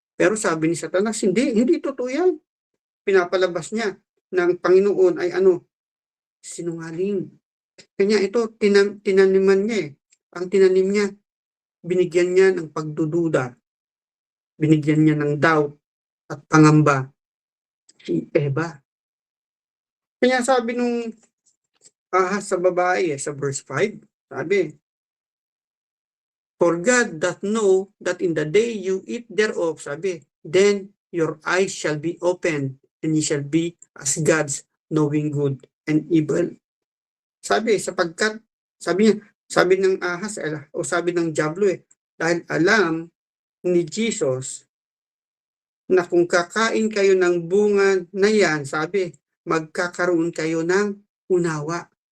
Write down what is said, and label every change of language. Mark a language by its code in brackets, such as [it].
[tl] Pero sabi ni Satanas, hindi totoo yan. Pinapalabas niya ng Panginoon ay ano, sinungaling. Kanya ito, tinaniman niya eh. Ang tinanim niya, binigyan niya ng pagdududa, binigyan niya ng doubt at pangamba si Eva. Kaya sabi nung sa babae sa verse 5, [en] sabi, "For God doth know that in the day you eat thereof," sabi, "then your eyes shall be opened, and ye shall be as gods, knowing good and evil." [tl] Sabi, sapagkat, sabi niya, sabi ng ahas, o sabi ng diablo dahil alam ni Jesus na kung kakain kayo ng bunga na yan, sabi, magkakaroon kayo ng unawa.